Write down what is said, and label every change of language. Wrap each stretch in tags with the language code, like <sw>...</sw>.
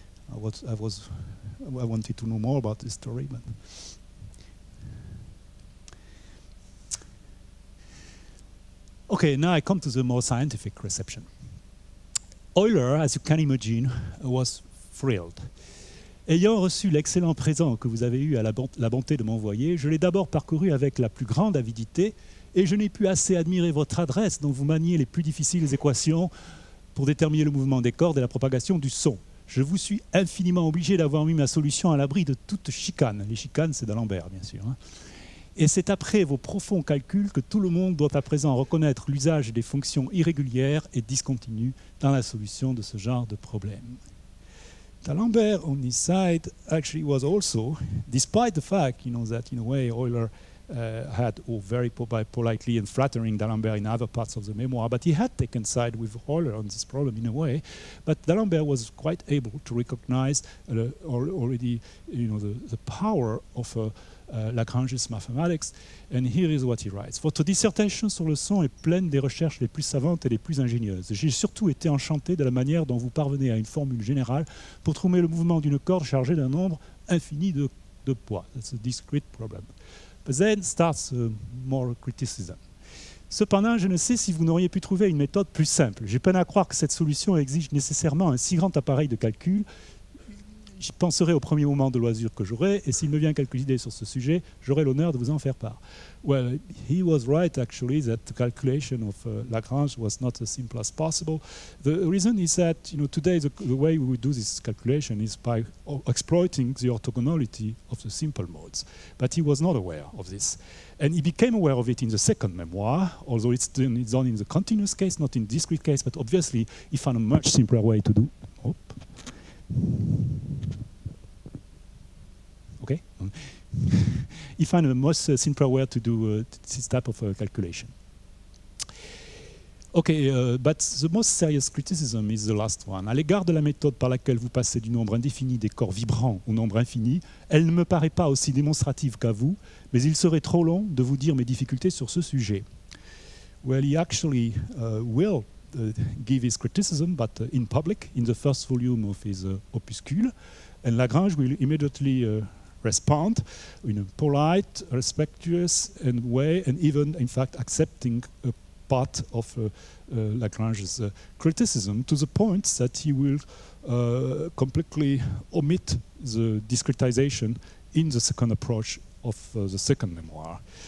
<en>I wanted to know more about this story, but okay. Now I come to the more scientific reception. Euler, as you can imagine, was thrilled.</en> <fr>Ayant reçu l'excellent présent que vous avez eu à la bonté de m'envoyer, je l'ai d'abord parcouru avec la plus grande avidité, et je n'ai pu assez admirer votre adresse dont vous maniez les plus difficiles équations pour déterminer le mouvement des cordes et la propagation du son. Je vous suis infiniment obligé d'avoir mis ma solution à l'abri de toute chicane. Les chicanes, c'est d'Alembert, bien sûr. Et c'est après vos profonds calculs que tout le monde doit à présent reconnaître l'usage des fonctions irrégulières et discontinues dans la solution de ce genre de problème.</fr> <en>D'Alembert, on his side, actually was also, despite the fact, that in a way Euler had, very politely and flattering D'Alembert in other parts of the memoir, but he had taken side with Euler on this problem in a way. But D'Alembert was quite able to recognize already, the power of Lagrange's mathematics. And here is what he writes.</en> <fr>Votre dissertation sur le son est pleine des recherches les plus savantes et les plus ingénieuses. J'ai surtout été enchanté de la manière dont vous parvenez à une formule générale pour trouver le mouvement d'une corde chargée d'un nombre infini de poids.</fr> <en>That's a discrete problem. But then starts more criticism.</en> <fr>Cependant, je ne sais si vous n'auriez pu trouver une méthode plus simple. J'ai peine à croire que cette solution exige nécessairement un si grand appareil de calcul. je penserai au premier moment de loisir que j'aurai, et s'il me vient quelques idées sur ce sujet, j'aurai l'honneur de vous en faire part.</fr> <en>Well, he was right actually that the calculation of Lagrange was not as simple as possible. The reason is that today the way we do this calculation is by exploiting the orthogonality of the simple modes. But he was not aware of this. And he became aware of it in the second memoir, although it's done in the continuous case, not in discrete case, but obviously he found a much simpler way to do. Okay. He found a much simpler way to do this type of calculation. Okay, but the most serious criticism is the last one.</en> <fr>À l'égard de la méthode par laquelle vous passez du nombre indéfini des corps vibrants au nombre infini, elle ne me paraît pas aussi démonstrative qu'à vous, mais il serait trop long de vous dire mes difficultés sur ce sujet.</fr> <en>Well, he actually will give his criticism, but in public, in the first volume of his opuscule, and Lagrange will immediately respond in a polite, respectuous way, and even, in fact, accepting a part of Lagrange's criticism, to the point that he will completely omit the discretization in the second approach of the second memoir.</en>